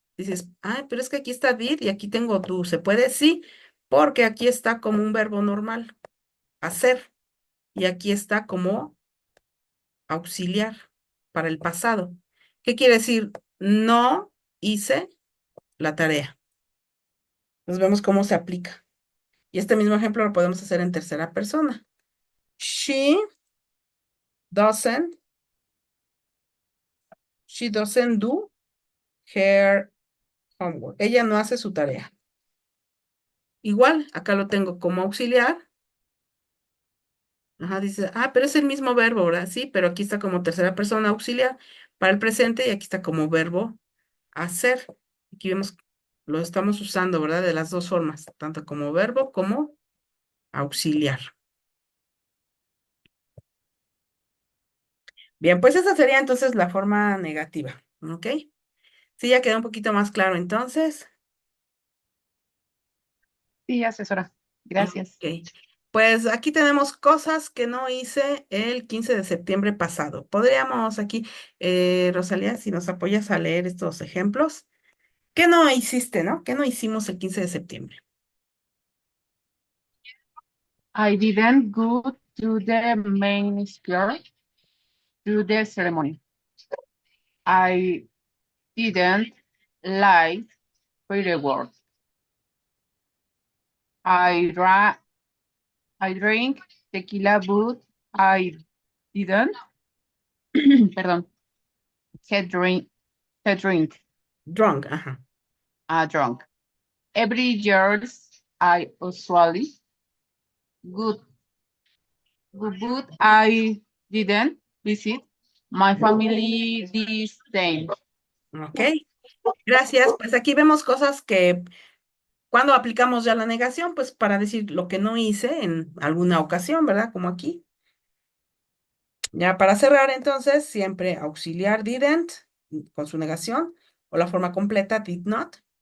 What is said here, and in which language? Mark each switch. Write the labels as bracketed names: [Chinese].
[Spanish] Dices, pero es que aquí está did y aquí tengo do. ¿Se puede? Sí, porque aquí está como un verbo normal, hacer, y aquí está como auxiliar para el pasado. ¿Qué quiere decir? No hice la tarea. Nos vemos cómo se aplica. Y este mismo ejemplo lo podemos hacer en tercera persona. [English] She doesn't, she doesn't do her homework. [Spanish] Ella no hace su tarea. Igual, acá lo tengo como auxiliar. Ajá, dice, pero es el mismo verbo, ¿verdad? Sí, pero aquí está como tercera persona auxiliar para el presente y aquí está como verbo hacer. Aquí vemos, lo estamos usando, ¿verdad? De las dos formas, tanto como verbo como auxiliar. Bien, pues esa sería entonces la forma negativa, ¿ok? Sí, ya quedó un poquito más claro entonces. sí, asesora, gracias. Ok. Pues aquí tenemos cosas que no hice el 15 de septiembre pasado. Podríamos aquí, Rosalía, si nos apoyas a leer estos ejemplos. ¿Qué no hiciste, no? ¿Qué no hicimos el 15 de septiembre? [English] I didn't go to the main square to the ceremony. I didn't like fireworks. I dra I drink tequila, but I didn't, [Spanish] perdón, [English] get drink, get drink, Drunk, ajá. drunk. Every year I usually good, but I didn't visit my family this time. [Spanish] Ok, gracias. Pues aquí vemos cosas que cuando aplicamos ya la negación, pues para decir lo que no hice en alguna ocasión, ¿verdad? Como aquí. Ya para cerrar, entonces, siempre auxiliar didn't con su negación o la forma completa did not.